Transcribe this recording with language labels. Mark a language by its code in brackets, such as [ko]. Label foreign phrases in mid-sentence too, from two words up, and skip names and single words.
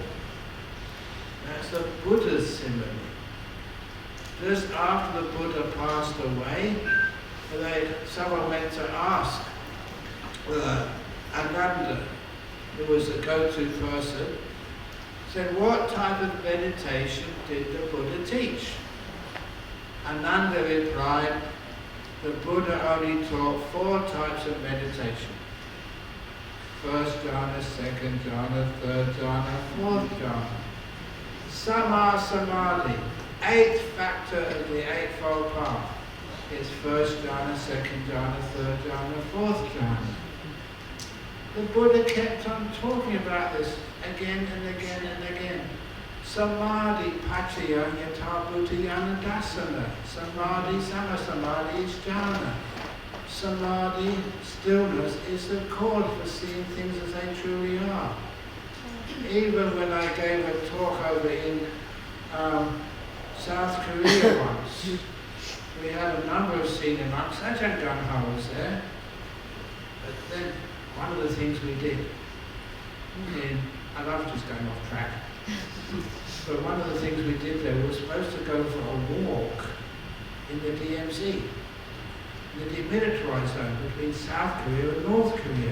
[en] That's the Buddha's simile. Just after the Buddha passed away, someone went to ask Ananda, who was the go-to person, said, what type of meditation did the Buddha teach? Ananda replied, the Buddha only taught 4 types of meditation. first jhana, second jhana, third jhana, fourth jhana. [pi] Sama Samadhi, [en] eighth factor of the Eightfold Path. It's first jhana, second jhana, third jhana, fourth jhana. The Buddha kept on talking about this again and again and again. [pi] Samadhi pachaya yata bhutayana dasana. [en] Samadhi, Samadhi is jhana. Samadhi, stillness, is the cause for seeing things as they truly are. Even when I gave a talk over in South Korea once, we had a number of senior monks. Ajahn Brahm was there. But then one of the things we did, I love just going off track, but one of the things we did there, we were supposed to go for a walk in the DMZ, the demilitarized zone between South Korea and North Korea.